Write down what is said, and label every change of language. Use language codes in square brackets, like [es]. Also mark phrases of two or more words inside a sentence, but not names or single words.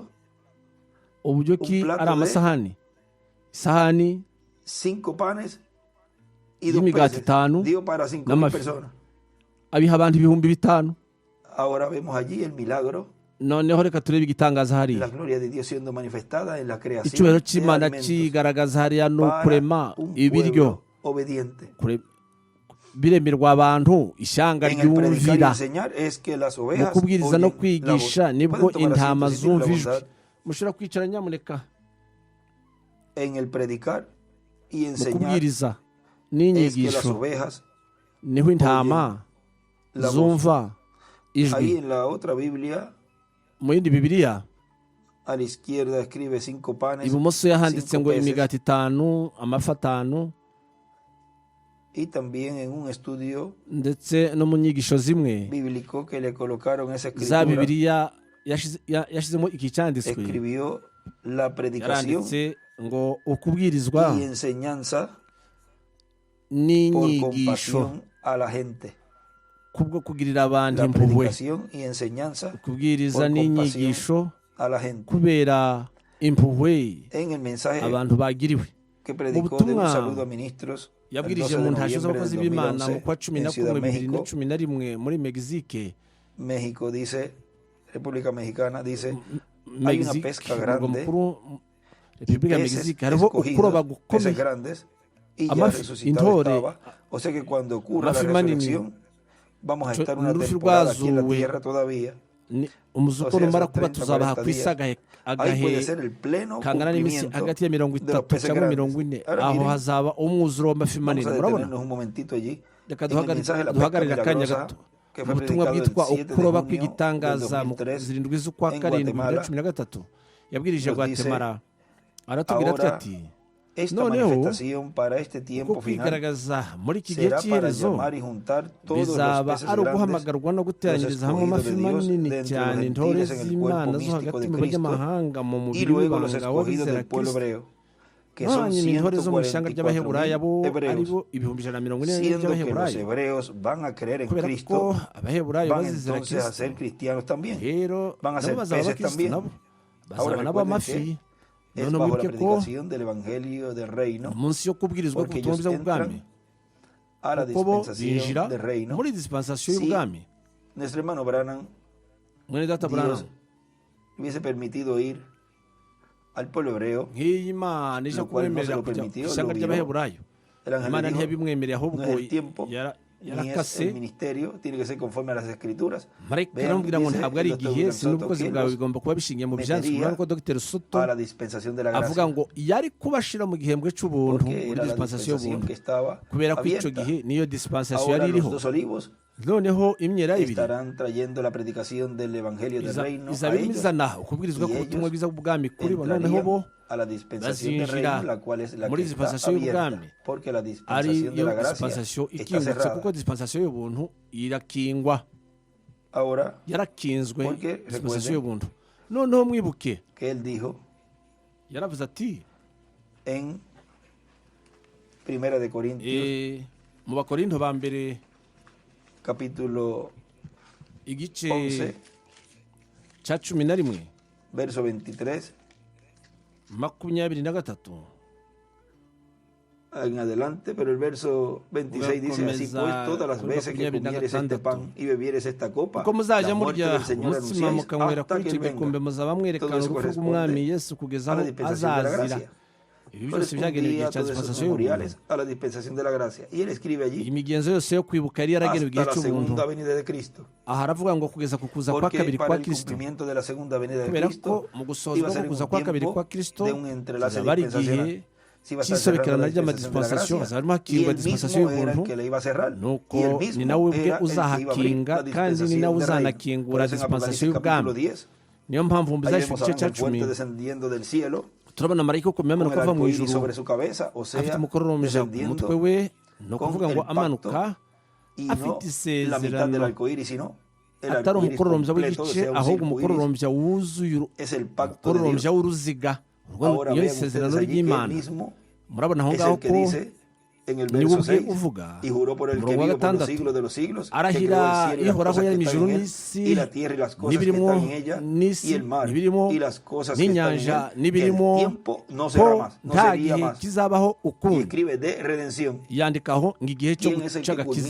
[rw] uburyo [es] un [rw] ki [es] plato [rw] ari [es] de [rw] amasahani isahani [es] 5 panes y 2 [rw] y'imigati [es] peces. 5 Dio para 5,000 [rw] n'amafi [es] personas. [rw] abiha abantu ibihumbi 5 [es] Ahora vemos allí el milagro, [rw] noneho reka turebe igitangaza [es] la [rw] hariya [es] gloria de Dios siendo manifestada en la creación [rw] icyubahiro [es] de [rw] cy'imana [es] alimentos [rw] kigaragaza hariya ni [es] para [rw] ukurema [es] un [rw] ibiryo [es] pueblo obediente. [rw] biremerwa abantu ishyanga [es] En el predicar y [rw] ryumvira [es] enseñar es que las [rw] mu [es] ovejas [rw] kubwiriza no [es] oyen la [rw] kwigisha [es] voz. [rw] nibwo [es] Pueden tomar [rw] intama [es] asiento, si tienen la [rw] zumva ijwi [es] bondad. [rw] mushobora kwicara nyamuneka [es] En el predicar y [rw] mu [es] enseñar [rw] kubwiriza [es] es que las [rw] n'inyigisho [es] ovejas [rw] niho intama [es] la voz. [rw] zumva [es] Ahí [rw] ijwi [es] en la otra Biblia, [rw] mu yindi bibiliya [es] a la izquierda escribe 5 panes, [rw] ibumoso yahanditse 5 ngo [es] peces. [rw] imigati 5 amafi 5 [es] Y también en un estudio [rw] ndetse no mu nyigisho zimwe [es] bíblico que le colocaron esa [rw] za [es] escritura, [rw] bibiliya yashizemo iki cyanditswe [es] escribió la predicación [rw] yaranditse ngo ukubwirizwa [es] y enseñanza por [rw] n'inyigisho [es] compasión a la gente. [rw] kubwo kugirira abantu [es] La [rw] impuhwe [es] predicación y enseñanza [rw] kubwiriza [es] por [rw] n'inyigisho [es] a la gente. [rw] kubera impuhwe En el mensaje abantu bagiriwe [es] que predicó de un [rw] butumwa [es] saludo a ministros el [rw] yabwirije [es] 12 [rw] mu [es] de [rw] ntashyo [es] noviembre [rw] z'abakozi [es] del [rw] b'imana mu [es] 2011 [rw] kwa cumi na [es] en Ciudad [rw] kumwe [es] México, [rw] 2011 muri Mexique [es] México dice, República Mexicana dice, hay una pesca [rw] umurwa [es] grande, [rw] mukuru repubulika ya [es] peces [rw] Mexique hariho ukuroba [es] escogidos, peces [rw] gukomeye [es] grandes, y ya [rw] Amafi, [es] resucitado [rw] intore, [es] estaba. O sea que cuando ocurra la [rw] amafi manini, [es] resurrección, vamos a estar una [rw] n'urupfu [es] temporada aquí en la [rw] rwazuwe, [es] tierra todavía. [rw] umuzuko [es] O sea, [rw] numara [es] son [rw] kuba [es] 30, [rw] tuzabaha [es] 40 [rw] ku isi [es] Ahí puede [rw] agahe [es] ser el pleno [rw] kangana n'iminsi [es] cumplimiento [rw] hagati ya 30 [es] de los peces [rw] cyangwa [es] grandes. [rw] 40 [es] Ahora [rw] aho [es] miren, [rw] hazaba umwuzuro w'amafi [es] vamos [rw] manini [es] a [rw] murabona [es] detenernos un momentito allí. [rw] reka [es] En el mensaje de la pesca [rw] duhagarire akanya [es] milagrosa [rw] gato [es] que fue [rw] ubutumwa [es] predicado el [rw] bwitwa [es] 7 de [rw] ukuroba [es] junio del [rw] kw'igitangaza mu [es] 2003 [rw] zirindwi z'ukwa [es] en [rw] karindwi [es] Guatemala. [rw] 2013 yabwirije [es] Nos dice, [rw] Guatemala aratubwira [es] ahora [rw] ati [es] esta [rw] noneho [es] manifestación para este [rw] uko [es] tiempo final [rw] kwigaragaza muri iki gihe [es] será para [rw] cy'iherezo [es] llamar y juntar todos los [rw] bizaba [es] peces [rw] ari [es] grandes, [rw] uguhamagarwa no guteranyiriza hamwe [es] los [rw] amafi [es] escogidos de [rw] manini [es] Dios dentro de [rw] cyane [es] los [rw] intore [es] gentiles en el [rw] z'imana [es] cuerpo [rw] zo [es] místico [rw] hagati [es] de [rw] mu [es] Cristo, [rw] banyamahanga mu [es] y [rw] mubiri [es] luego los [rw] w'ibanga [es] escogidos [rw] w'abizera [es] del pueblo [rw] Kristo [es] hebreo, que son [rw] hanyuma intore zo mu ishyanga ry'abaheburayo [es] 144,000 [rw] abo [es] hebreos, [rw] aribo 144,000 [es] siendo que los [rw] by'abaheburayo [es] hebreos van a creer en [rw] kubera ko [es] Cristo, [rw] abaheburayo [es] van [rw] bazizera [es] entonces a [rw] Kristo [es] ser cristianos también. [rw] rero [es] Van a ser [rw] nabo bazaba [es] peces [rw] abakristo [es] también. [rw] nabo [es] Ahora [rw] bazaba nabo [es] recuerden [rw] amafi [es] es [rw] noneho [es] bajo la [rw] wibuke ko [es] predicación del evangelio del reino, [rw] umunsi yo kubwirizwa [es] porque [rw] ubutumwa [es] ellos [rw] bwiza bw'ubwami [es] entran a la [rw] kuko bo [es] dispensación [rw] binjira [es] del reino. [rw] muri dispensation [es] Sí. [rw] y'ubwami [es] Nuestro hermano Branham, [rw] mwene data [es] Dios [rw] Branham [es] hubiese permitido ir al pueblo hebreo, [rw] nk'iyi Imana ije [es] Lo cual no [rw] kumwemerera [es] se lo [rw] kujya ku [es] permitió, [rw] ishyanga [es] lo vio. [rw] ry'abaheburayo [es] el ángel [rw] Imana [es] le dijo, [rw] ntiyabimwemereye ahubwo [es] no es el tiempo, ni es el [rw] yarakase [es] ministerio, tiene que ser conforme a las escrituras. [rw] marayika [es] Vean, [rw] aramubwira ngo [es] dice [rw] ntabwo ari [es] el doctor [rw] igihe [es] William [rw] si [es] Soto [rw] n'ubukozi [es] que [rw] bwawe [es] los [rw] bigomba kuba bishingiye mu byanditswe [es] metería [rw] urabona ko Dr Soto [es] a la dispensación de la [rw] avuga [es] gracia, [rw] ngo yari kubashira mu gihembwe cy'ubuntu [es] porque [rw] muri [es] era la [rw] dispensation [es] dispensación [rw] y'ubuntu [es] que estaba [rw] kubera ko icyo [es] abierta. [rw] gihe niyo dispensation [es] Ahora [rw] yari [es] los [rw] iriho [es] dos olivos [rw] noneho imyera ibiri [es] estarán trayendo la predicación del evangelio del reino a [rw] izaba irimo [es] ellos, [rw] izana ukubwirizwa [es] y [rw] k'ubutumwa [es] ellos [rw] bwiza bw'ubwami kuri bo noneho [es] entrarían [rw] bo [es] a la dispensación del [rw] bazinjira [es] reino, la cual es la [rw] muri [es] que está [rw] dispensation [es] abierta, [rw] y'ubwami [es] porque la [rw] ari [es] dispensación de [rw] yo [es] la gracia [rw] dispensation [es] está [rw] ikingutse [es] cerrada. [rw] kuko dispensation y'ubuntu irakingwa [es] Ahora, [rw] yarakinzwe [es] Porque, [rw] dispensation [es] recuerden, [rw] y'ubuntu noneho mwibuke [es] que él dijo [rw] yaravuze ati [es] en Primera de Corintios, [rw] mu bakorinto ba mbere [es] capítulo [rw] igice [es] 11, [rw] cya 11 [es] verso 23, [rw] 23 [es] en adelante, pero el verso 26 dice, así pues, todas las veces que comieres este pan y bebieres esta copa, [rw] uko muzajya [es] la muerte [rw] murya [es] del Señor [rw] umutsima [es] anunciáis [rw] mukanywera [es] hasta [rw] kuri [es] que [rw] icyo [es] Él venga. [rw] gikombe muzaba mwerekana [es] Todo eso [rw] urupfu [es] corresponde [rw] rw'umwami yesu kugeza [es] a la [rw] aho [es] dispensación de la [rw] azazira [es] gracia. [rw] ibi byose byagenewe igihe cya [es] Correspondía todos esos [rw] dispensation y'ubuntu [es] memoriales a la dispensación de la gracia. Y él escribe allí, [rw] imigenzo yose yo kwibuka yari yaragenewe igihe [es] hasta la [rw] cy'ubuntu [es] segunda venida de Cristo. [rw] aha aravuga ngo kugeza ku kuza kwa [es] Porque [rw] kabiri [es] para [rw] kwa [es] el [rw] kristo [es] cumplimiento de la segunda venida de [rw] kubera [es] Cristo [rw] ko mu [es] iba a [rw] gusozwa [es] ser [rw] no kuza [es] un [rw] kwa kabiri [es] tiempo [rw] kwa kristo [es] de un entrelace [rw] hazaba ari [es] dispensacional. [rw] igihe [es] Se iba a estar cerrando [rw] cy'isobekerana [es] la dispensación de la [rw] ry'amadispensation [es] gracia. [rw] hazaba harimo [es] Y [rw] hakingwa [es] él [rw] dispensation [es] mismo era el [rw] y'ubuntu [es] que le iba a cerrar. [rw] nuko [es] Y él [rw] ni [es] mismo [rw] nawe ubwe [es] era el que iba a abrir [rw] uzahakinga [es] la [rw] kandi ni nawe [es] dispensación de reino. [rw] uzanakingura [es] Por eso en [rw] dispensation [es] Apocalipsis capítulo [rw] y'ubwami [es] 10, [rw] niyo mpamvu mu [es] ahí [rw] bizashira [es] vemos [rw] igice [es] a [rw] cya [es] un fuerte [rw] 10 [es] descendiendo del cielo, [rw] turabona marayika ukomeye [es] con [rw] amanuka [es] el [rw] ava mu [es] arcoíris [rw] ijuru [es] sobre su cabeza, o [rw] afite [es] sea, [rw] umukororombya ku [es] descendiendo [rw] mutwe we ni [es] con [rw] ukuvuga ngo [es] el pacto [rw] amanuka [es] y no [rw] afite [es] la mitad del [rw] isezerano [es] arcoíris, sino el [rw] atari [es] arcoíris [rw] umukororombya [es] completo, [rw] w'igice [es] sea un [rw] ahubwo [es] circo iris, [rw] umukororombya wuzuye [es] es el pacto de Dios. [rw] umukororombya w'uruziga [es] Ahora [rw] iyo [es] vean [rw] isezerano [es] ustedes allí que él [rw] ry'Imana. [es] mismo [rw] murabona aho [es] es [rw] ngaho [es] el que [rw] ko [es] dice en el [rw] niwe [es] verso [rw] ubwe [es] 6, [rw] uvuga [es] y juró por el que [rw] umurongo wa [es] vive por los [rw] gatandatu [es] siglos de los siglos, que creó [rw] arahira [es] el cielo y las [rw] ihoraho [es] cosas que [rw] yaremye [es] están [rw] ijuru [es] en él, [rw] n'isi [es] y la tierra y las cosas que [rw] n'ibirimo [es] están en ella, y [rw] n'isi [es] el mar [rw] n'ibirimo [es] y las cosas que están en [rw] n'inyanja [es] él, que el [rw] n'ibirimo [es] tiempo no será [rw] ko [es] más, no [rw] nta [es] sería [rw] gihe [es] más. [rw] kizabaho [es] Y [rw] ukundi. [es] escribe de redención. [rw] yandikaho ngo igihe cyo [es] ¿Quién es el que [rw] gucagakiza